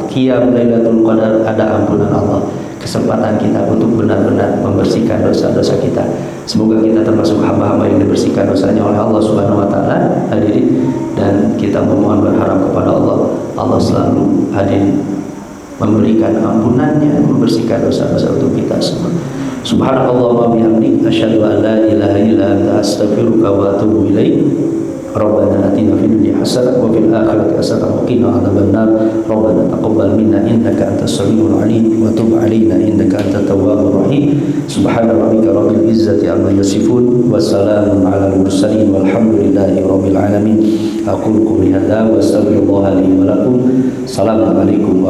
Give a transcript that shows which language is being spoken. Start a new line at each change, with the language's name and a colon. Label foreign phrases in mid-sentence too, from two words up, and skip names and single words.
Indonesian: Qiyam Lailatul Qadar, ada ampunan Allah. Kesempatan kita untuk benar-benar membersihkan dosa-dosa kita. Semoga kita termasuk hamba-hamba yang dibersihkan dosanya oleh
Arabic: الله سبحانه وتعالى,
Indonesian: hadirin. Dan kita memohon berharap kepada Allah, Allah selalu hadirin memberikan ampunannya, membersihkan dosa-dosa untuk kita semua.
Arabic: سبحان الله وبحمدك، أشهد أن لا إله إلا أنت، أستغفرك وأتوب إليك. ربنا آتنا في الدنيا حسنة وفي الآخرة حسنة وقنا عذاب النار. ربنا تقبل منا إنك أنت السميع العليم وتب علينا إنك أنت التواب الرحيم. سبحان ربك رب العزة عما يصفون وسلام على المرسلين والحمد لله رب العالمين. أقول قولي هذا وأستغفر الله لي ولكم.